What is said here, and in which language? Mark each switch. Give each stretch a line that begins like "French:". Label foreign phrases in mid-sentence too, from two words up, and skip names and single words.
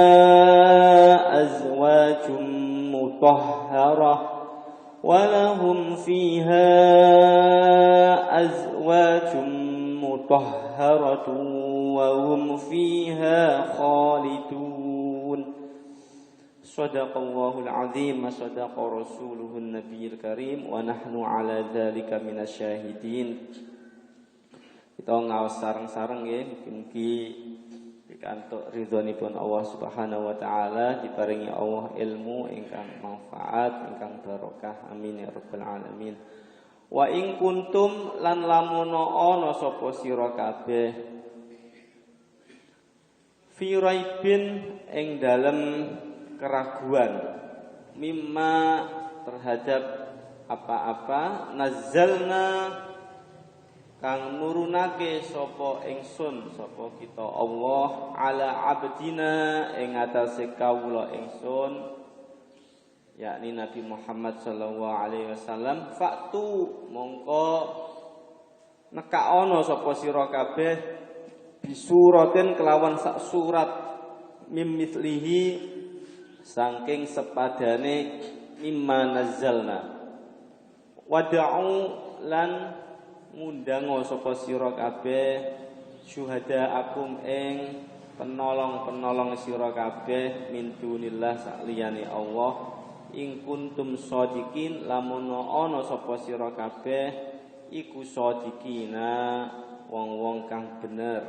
Arabic: أزواج مطهرة وهم فيها خالدون. صدق الله العظيم وصدق رسوله النبي الكريم ونحن على ذلك من الشاهدين.
Javanese: Kita ngaos sareng-sareng nggih, mugi pikantuk ridhonipun Allah
Arabic: سبحانه وتعالى,
Javanese: diparingi Allah ilmu ingkang manfaat, ingkang barokah.
Arabic: آمين يا رب العالمين. وإن كنتم
Javanese: lan lamun ana sapa sira kabeh
Arabic: في ريب
Javanese: ing dalem keraguan mimma terhadap apa-apa nazzalna kang nurunake sapa ingsun, sapa kita Allah
Arabic: على عبدنا
Javanese: ing atase kawula ingsun,
Arabic: yakni Nabi Muhammad صلى الله عليه وسلم.
Javanese: Faktu mongko nekaono sapa sira kabeh bisuratin kelawan sak surat
Arabic: من مثله
Javanese: saking sepadane
Arabic: مما نزلنا.
Javanese: Wada'u lan ngundang sapa sira kabeh syuhadaakum ing penolong-penolong sira kabeh
Arabic: من دون الله
Javanese: sakliyane Allah
Arabic: إن كنتم صادقين
Javanese: lamun ana sapa sira kabeh iku shadiqina wong-wong kang bener.